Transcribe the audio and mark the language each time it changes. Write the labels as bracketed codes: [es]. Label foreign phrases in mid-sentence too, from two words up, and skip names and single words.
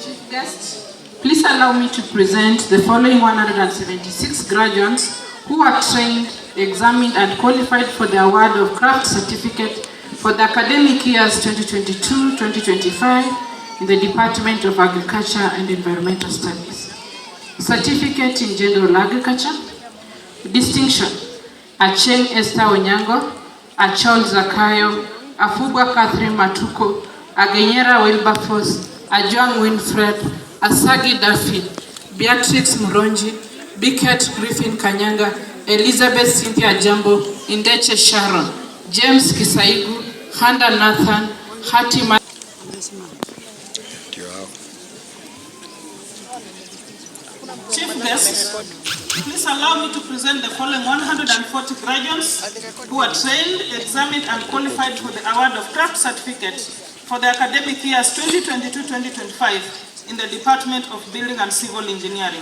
[en] guests, please allow me to present the following 176 graduates who are trained, examined, and qualified for the award of craft certificate for the academic years 2022-2025 in the Department of Agriculture and Environmental Studies. Certificate in General Agriculture. Distinction: Acheng Esther Onyango, Achol Zakayo, Afugwa Catherine Matuko, Agenyera Wilberforce, Ajwang Winfred, Asagi Daphne, Beatrix Muronji, Biket Griffin Kanyanga, Elizabeth Cynthia Jambo, Indeche Sharon, James Kisaigu, Handa Nathan, Hatima. Chief guest, please allow me to present the following 140 graduates who are trained, examined, and qualified for the award of craft certificate for the academic years 2022-2025 in the Department of Building and Civil Engineering.